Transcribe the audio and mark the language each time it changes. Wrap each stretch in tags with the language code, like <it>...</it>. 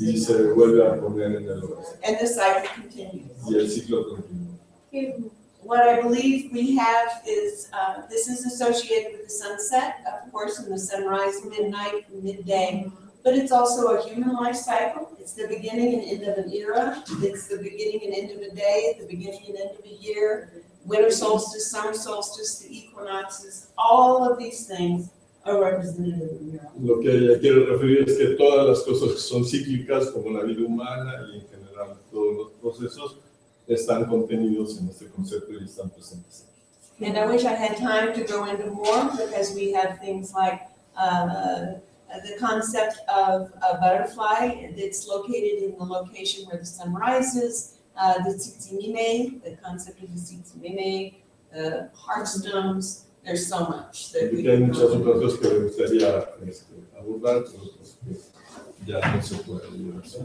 <es>y se vuelve a poner en el oeste.</es> <en>And the cycle continues.</en> <es>Y el ciclo continúa.</es> <en>What I believe we have is, this is associated with the sunset, of course, and the sunrise, midnight, midday. But it's also a human life cycle. It's the beginning and end of an era. It's the beginning and end of a day, the beginning and end of a year. Winter solstice, summer solstice, the equinoxes, all of these things are represented in the mural.</en> <es>Lo que ella quiere referir es que todas las cosas que son cíclicas, como la vida humana y en general todos los procesos, están contenidos en este concepto y están presentes.</es> <en>And I wish I had time to go into more, because we have things like the concept of a butterfly that's located in the location where the sun rises, the tsitsimime, the concept of the tsitsimime, the heartstones. There's so much that we</en> <es>Hay</es> <en>can</en> <es>muchas otras cosas que me gustaría abordar, pero pues, ya no se puede llevar.</es>